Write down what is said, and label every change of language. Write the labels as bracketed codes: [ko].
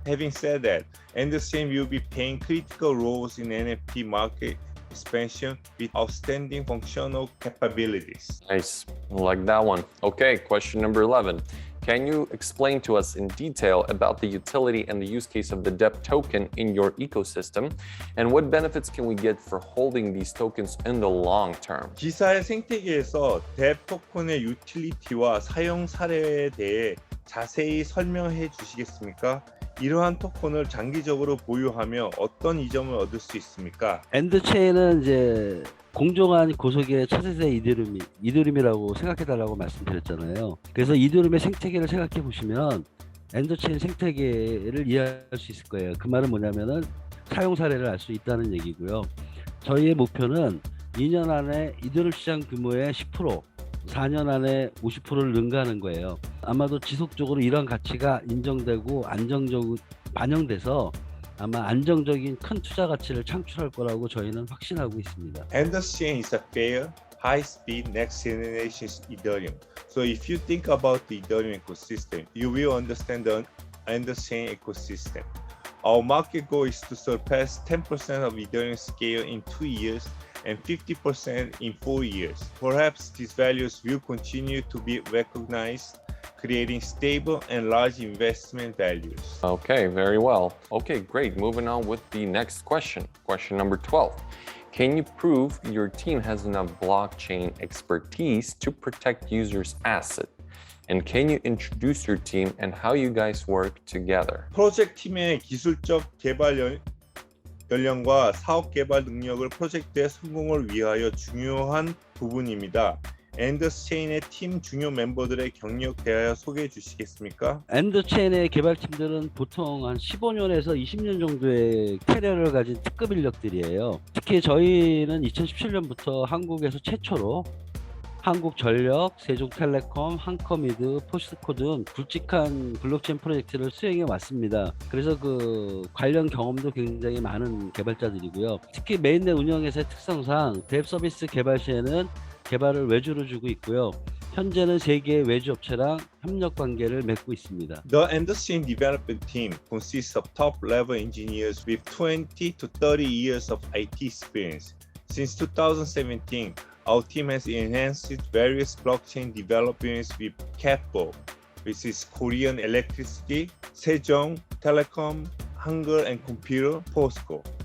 [en] Having said that, Endchain will be playing critical roles in NFT market expansion with outstanding functional capabilities. Nice. I like that one. Okay, question number 11. Can you explain to us in detail about the utility and the use case of the DEP token in your ecosystem? And what benefits can we get for holding these tokens in the long term? [ko] 기사의 생태계에서 DEP 토큰의 유틸리티와 사용 사례에 대해 자세히 설명해 주시겠습니까? 이러한 토큰을 장기적으로 보유하며 어떤 이점을 얻을 수 있습니까? 엔더체인은 이제 공정한 고속의 차세대 이더리움이라고 생각해달라고 말씀드렸잖아요. 그래서 이더리움의 생태계를 생각해 보시면 엔더체인 생태계를 이해할 수 있을 거예요. 그 말은 뭐냐면은 사용 사례를 알 수 있다는 얘기고요. 저희의 목표는 2년 안에 이더리움 시장 규모의 10%, 4년 안에 50%를 능가하는 거예요. 아마도 지속적으로 이러한 가치가 인정되고 안정적으로 반영돼서 아마 안정적인 큰 투자 가치를 창출할 거라고 저희는 확신하고 있습니다. [en] Endchain is a fair, high-speed, next-generation Ethereum. So if you think about the Ethereum ecosystem, you will understand the Endchain ecosystem. Our market goal is to surpass 10% of Ethereum scale in 2 years and 50% in 4 years. Perhaps these values will continue to be recognized, creating stable and large investment values. Okay, very well. Okay, great. Moving on with the next question. Question number 12. Can you prove your team has enough blockchain expertise to protect users' assets? And can you introduce your team and how you guys work together? [ko] 프로젝트 팀의 기술적 개발 연령과 사업 개발 능력을 프로젝트의 성공을 위하여 중요한 부분입니다. 엔더체인의 팀 중요 멤버들의 경력 대하여 소개해 주시겠습니까? 엔더체인의 개발팀들은 보통 한 15년에서 20년 정도의 캐리어를 가진 특급 인력들이에요. 특히 저희는 2017년부터 한국에서 최초로 한국전력, 세종텔레콤, 한커미드, 포스코 등 굵직한 블록체인 프로젝트를 수행해 왔습니다. 그래서 그 관련 경험도 굉장히 많은 개발자들이고요. 특히 메인넷 운영에서의 특성상 뎁 서비스 개발 시에는 개발을 외주로 주고 있고요. 현재는 3개의 외주 업체랑 협력 관계를 맺고 있습니다. [en] The Endchain development team consists of top-level engineers with 20 to 30 years of IT experience. Since 2017, our team has enhanced various blockchain developments with KEPCO, which is Korean Electricity, Sejong Telecom, Hangul and Computer, POSCO.